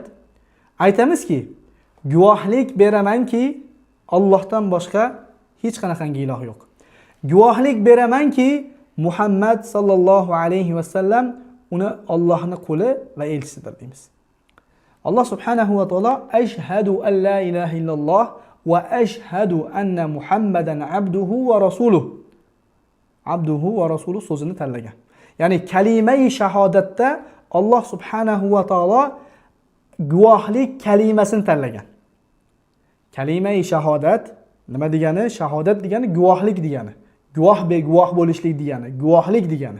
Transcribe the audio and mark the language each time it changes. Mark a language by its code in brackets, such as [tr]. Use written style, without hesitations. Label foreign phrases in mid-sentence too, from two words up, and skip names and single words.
[uz] Aytamizki, guvohlik beramanki Allohdan boshqa hech qanaqangi iloh yo'q. Guvohlik beramanki Muhammad [ar] صلى الله عليه وسلم [uz] uni Allohning quli va elchisidir deymiz. [ar] الله سبحانه وتعالى أشهد أن لا إله إلا الله وأشهد أن محمدا عبده ورسوله. عبده ورسوله [uz] so'zini tanlagan. Ya'ni kalimai shahodatda Allah [ar] سبحانه وتعالى [uz] guvohlik kalimasini tanlagan. Kalimai shahodat nima degani? Shahodat degani guvohlik degani. Guvoh bo'lishlik degani, guvohlik degani.